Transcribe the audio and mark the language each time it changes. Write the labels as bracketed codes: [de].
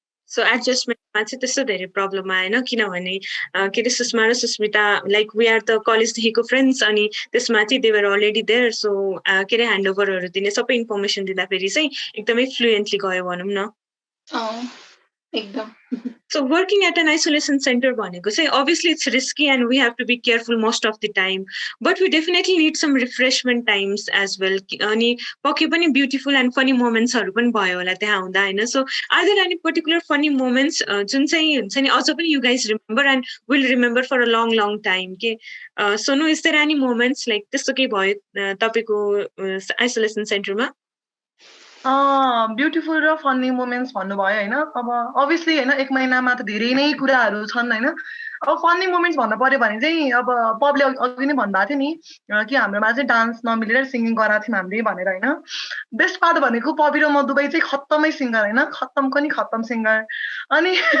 [ne] so एडजस्टमेन्टमा चाहिँ त्यस्तो धेरै प्रब्लम आएन किनभने के अरे सुषमा र Susmita [en] like we are the [ne] कलेजदेखिको friends अनि त्यसमाथि [en] they were already there [ne] so के अरे ह्यान्डओभरहरू दिने सबै इन्फर्मेसन दिँदाखेरि चाहिँ एकदमै फ्लुएन्टली गयो भनौँ न एकदम [en] So working at an isolation center [ne] भनेको चाहिँ [en] obviously it's risky and we have to be careful most of the time but we definitely need some refreshment times as well [ne] अनि पक्कै पनि [en] beautiful and funny moments [ne] हरू पनि भयो होला त्यहाँ हुँदा हैन [en] so are there any particular funny moments [ne] जुन चाहिँ हुन्छ नि अझ पनि [en] you guys remember and will remember for a long time के Sonu is there any moments like [ne] त्यस्तो के भयो तपाईको [en] isolation center मा [ne] ब्युटिफुल र फन्नी मोमेन्ट्स भन्नुभयो होइन अब अभियसली होइन 1 महिनामा त धेरै नै कुराहरू छन् होइन अब फन्नी मोमेन्ट्स भन्नु पर्यो भने चाहिँ अब पबले अघि नै भन्नुभएको थियो नि कि हाम्रोमा चाहिँ डान्स नमिलेर सिङ्गिङ गराएको थियौँ हामीले भनेर होइन बेस्ट पार्ट भनेको पबी र म दुवै चाहिँ खत्तमै सिङ्गर होइन खत्तमको नि खत्तम सिङ्गर अनि